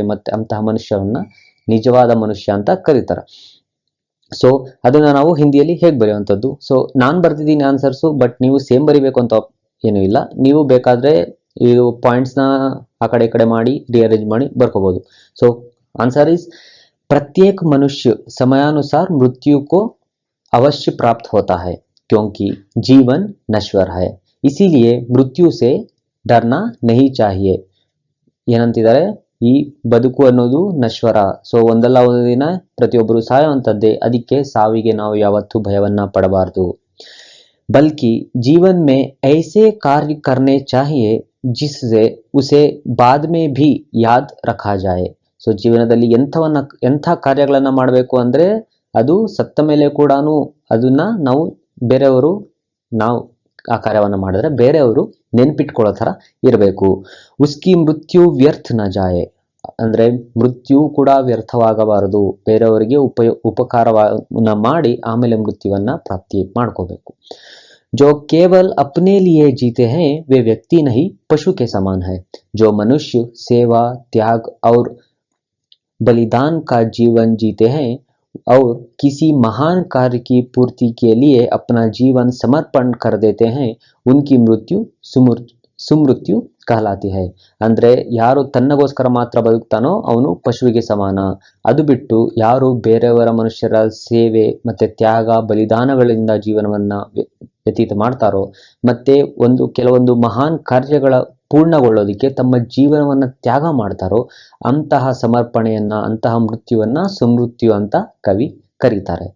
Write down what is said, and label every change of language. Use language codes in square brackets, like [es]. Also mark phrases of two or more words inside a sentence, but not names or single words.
[kn] ಮತ್ತೆ ಅಂತಹ ಮನುಷ್ಯವನ್ನ ನಿಜವಾದ ಮನುಷ್ಯ ಅಂತ ಕರೀತಾರೆ. ಸೊ ಅದನ್ನ ನಾವು ಹಿಂದಿಯಲ್ಲಿ ಹೇಗೆ ಬರೆಯುವಂಥದ್ದು. ಸೊ ನಾನ್ ಬರ್ತಿದ್ದೀನಿ ಆನ್ಸರ್ಸು, ಬಟ್ ನೀವು ಸೇಮ್ ಬರಿಬೇಕು ಅಂತ ಏನೂ ಇಲ್ಲ. ನೀವು ಬೇಕಾದ್ರೆ ಇದು ಪಾಯಿಂಟ್ಸ್ ನ ಆ ಕಡೆ ಮಾಡಿ ರಿಅರೇಂಜ್ ಮಾಡಿ ಬರ್ಕೋಬಹುದು. [hi] ಸೊ [en] answer is [hi] प्रत्येक मनुष्य समयानुसार मृत्यु को अवश्य प्राप्त होता है, क्योंकि जीवन नश्वर है, इसीलिए मृत्यु से डरना नहीं चाहिए. [kn] ಏನಂತಿದ್ದಾರೆ, ಈ ಬದುಕು ಅನ್ನೋದು ನಶ್ವರ. ಸೊ ಒಂದಲ್ಲ ಒಂದು ದಿನ ಪ್ರತಿಯೊಬ್ಬರು ಸಾಯುವಂತದ್ದೇ, ಅದಕ್ಕೆ ಸಾವಿಗೆ ನಾವು ಯಾವತ್ತೂ ಭಯವನ್ನ ಪಡಬಾರದು. [hi] बल्कि जीवन में ऐसे कार्य करने चाहिए जिससे उसे बाद में भी याद रखा जाए. [kn] ಸೊ ಜೀವನದಲ್ಲಿ ಎಂಥ ಕಾರ್ಯಗಳನ್ನ ಮಾಡಬೇಕು ಅಂದ್ರೆ ಅದು ಸತ್ತ ಮೇಲೆ ಕೂಡ ಅದನ್ನ ನಾವು ಆ ಕಾರ್ಯವನ್ನ ಮಾಡಿದ್ರೆ ಬೇರೆಯವರು ನೆನ್ಪಿಟ್ಕೊಳ್ಳೋ ತರ ಇರಬೇಕು. [hi] उसकी मृत्यु व्यर्थ न जाए, [kn] ಅಂದ್ರೆ ಮೃತ್ಯು ಕೂಡ ವ್ಯರ್ಥವಾಗಬಾರದು, ಬೇರೆಯವರಿಗೆ ಉಪಕಾರವನ್ನ ಮಾಡಿ ಆಮೇಲೆ ಮೃತ್ಯುವನ್ನ ಪ್ರಾಪ್ತಿ ಮಾಡ್ಕೋಬೇಕು. [hi] जो केवल अपने लिए जीते हैं वे व्यक्ति नहीं पशु के समान है. जो मनुष्य सेवा, त्याग और बलिदान का जीवन जीते हैं और किसी महान कार्य की पूर्ति के लिए अपना जीवन समर्पण कर देते हैं, उनकी मृत्यु सुमृत्यु कहलाती है. [kn] ಅಂದ್ರೆ ಯಾರು ತನ್ನಗೋಸ್ಕರ ಮಾತ್ರ ಬದುಕ್ತಾನೋ ಅವನು ಪಶುವಿಗೆ ಸಮಾನ. ಅದು ಬಿಟ್ಟು ಯಾರು ಬೇರೆಯವರ ಮನುಷ್ಯರ ಸೇವೆ ಮತ್ತೆ ತ್ಯಾಗ ಬಲಿದಾನಗಳಿಂದ ಜೀವನವನ್ನ ವ್ಯತೀತ ಮಾಡ್ತಾರೋ, ಮತ್ತೆ ಕೆಲವೊಂದು ಮಹಾನ್ ಕಾರ್ಯಗಳ ಪೂರ್ಣಗೊಳ್ಳೋದಿಕ್ಕೆ ತಮ್ಮ ಜೀವನವನ್ನ ತ್ಯಾಗ ಮಾಡ್ತಾರೋ ಅಂತಹ ಸಮರ್ಪಣೆಯನ್ನ, ಅಂತಹ ಮೃತ್ಯುವನ್ನ ಸುಮೃತ್ಯು ಅಂತ ಕವಿ ಕರೀತಾರೆ.